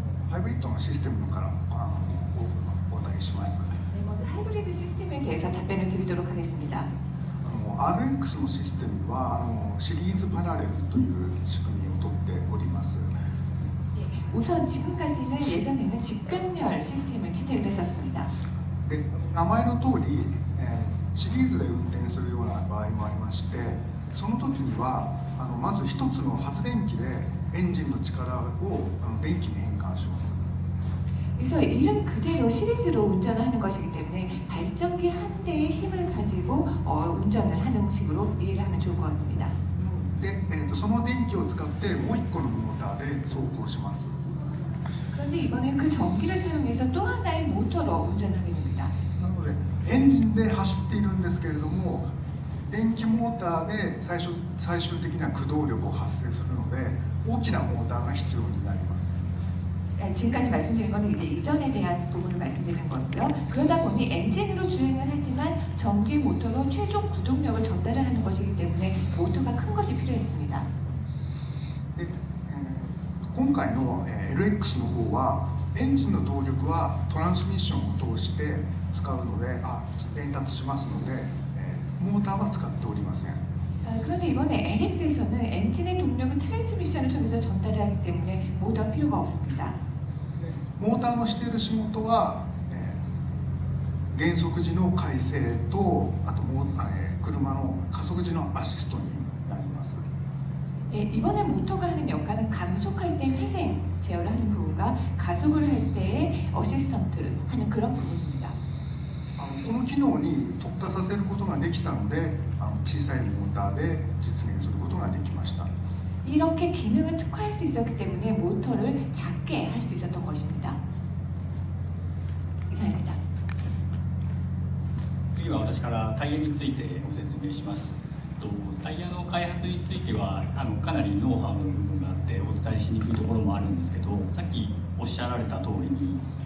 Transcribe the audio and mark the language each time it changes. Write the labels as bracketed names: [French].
[Japanese] ハイブリッドのシステムからお答えします。 [Korean] 먼저 하이브리드 시스템에 대해서 답변을 드리도록 하겠습니다. [Japanese] RX のシステムはシリーズパラレルという仕組みをとっております。 [Korean] 우선 지금까지는 예전에는 직병렬 시스템을 채택을 했었습니다. [Japanese] で名前の通り、シリーズで運転するような場合もありまして、その時にはまず一つの発電機でエンジンの力を電気に変換します。 [Korean] 그래서 이름 그대로 시리즈로 운전을 하는 것이기 때문에 발전기 한 대의 힘을 가지고 운전을 하는 식으로 이해를 하면 좋을 것 같습니다. [Japanese] で、その電気を使ってもう一個のモーターで走行します。 [Korean] 그런데 이번엔 그 전기를 사용해서 또 하나의 모터로 운전을 하게 됩니다. [Japanese] なのでエンジンで走っているんですけれども、電気モーターで最終的には駆動力を発生するので大きなモーターが必要になります。 [Korean] 지금까지 말씀드린 것은 이제 이전에 대한 부분을 말씀드리는 거고요. 그러다 보니 엔진으로 주행을 하지만 전기 모터로 최종 구동력을 전달을 하는 것이기 때문에 모터가 큰 것이 필요했습니다. [Japanese] で今回の LX の方はエンジンの動力はトランスミッションを通して使うので伝達しますので、モーターは使っておりません。 [Korean] 그런데 이번에 LX에서는 엔진의 동력을 트랜스미션을 통해서 전달을 하기 때문에 모터가 필요가 없습니다. [Japanese] モーターのしている仕事は、減速時の改正とあと車の加速時のアシストになります。 [Korean] 이번에 모터가 하는 역할은 감속할 때 회생 제어를 하는 부분과 가속을 할 때의 어시스턴트를 하는 그런 부분입니다. [Japanese] この機能に特化させることができたので小さいモーターで実現することができました。 [Korean] 이렇게 기능을 특화할 수 있었기 때문에 모터를 작게 할 수 있었던 것입니다. 이상입니다. [Japanese] 次は私からタイヤについてご説明します。タイヤの開発についてはかなりノウハウの部分があってお伝えしにくいところもあるんですけど、さっきおっしゃられた通りに、